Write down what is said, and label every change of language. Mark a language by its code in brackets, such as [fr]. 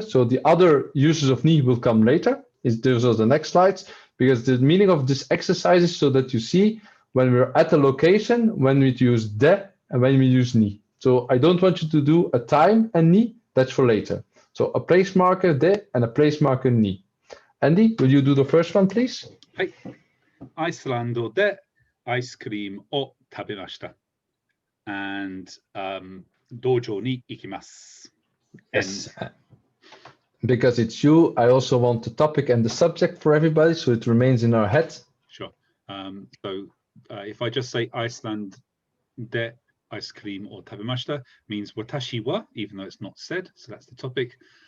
[en] So the other uses of ni will come later. Those are the next slides, because the meaning of this exercise is so that you see when we're at a location, when we use de and when we use ni. So I don't want you to do a time and ni, that's for later. So a place marker de and a place marker ni. Andy, will you do the first one, please? [ja] はい。アイスランドでアイスクリームを食べました。 [en] And [ja] 道場に行きます。 [en] Yes. Because it's you, I also want the topic and the subject for everybody, so it remains in our head. Sure. So if I just say Iceland de ice cream or tabemashita means watashi wa, even though it's not said, so that's the topic.